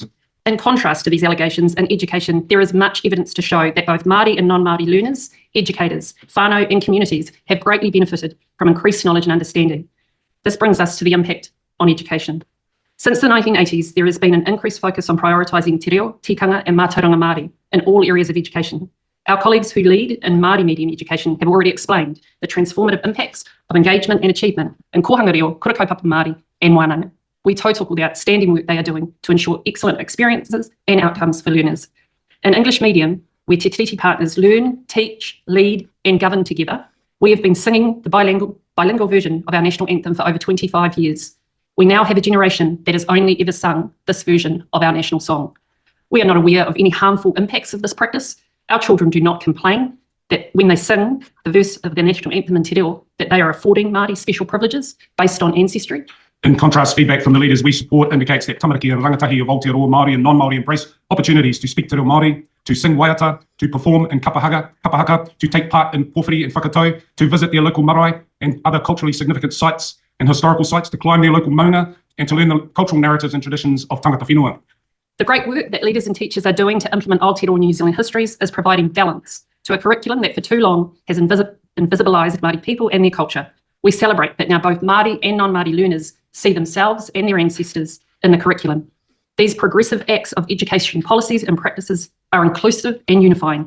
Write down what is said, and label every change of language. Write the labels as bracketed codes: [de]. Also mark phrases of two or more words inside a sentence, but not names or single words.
[en] In contrast to these allegations, in education, there is much evidence to show that both Māori and non-Māori learners, educators, whānau and communities have greatly benefited from increased knowledge and understanding. This brings us to the impact on education. Since the 1980s, there has been an increased focus on prioritising [mi] te reo, [en] tikanga and [mi] mātauranga Māori [en] in all areas of education. Our colleagues who lead in Māori medium education have already explained the transformative impacts of engagement and achievement in [mi] kohanga reo, kura kaupapa Māori [en] and wānanga. We total the outstanding work they are doing to ensure excellent experiences and outcomes for learners. In English medium, where Te Tiriti partners learn, teach, lead and govern together, we have been singing the bilingual version of our national anthem for over 25 years. We now have a generation that has only ever sung this version of our national song. We are not aware of any harmful impacts of this practice. Our children do not complain that when they sing the verse of the national anthem in [mi] te reo, [en] that they are affording Māori special privileges based on ancestry. In contrast, feedback from the leaders we support indicates that tamariki and rangatahi of Aotearoa Māori and non-Māori embrace opportunities to speak [mi] te reo Māori, [en] to sing waiata, to perform in kapahaka, to take part in pōwhiri and whakatau, to visit their local marae and other culturally significant sites and historical sites, to climb their local maunga and to learn the cultural narratives and traditions of [mi] tangata whenua. [en] The great work that leaders and teachers are doing to implement Aotearoa New Zealand histories is providing balance to a curriculum that for too long has invisibilised Māori people and their culture. We celebrate that now both Māori and non-Māori learners see themselves and their ancestors in the curriculum. These progressive acts of education policies and practices are inclusive and unifying.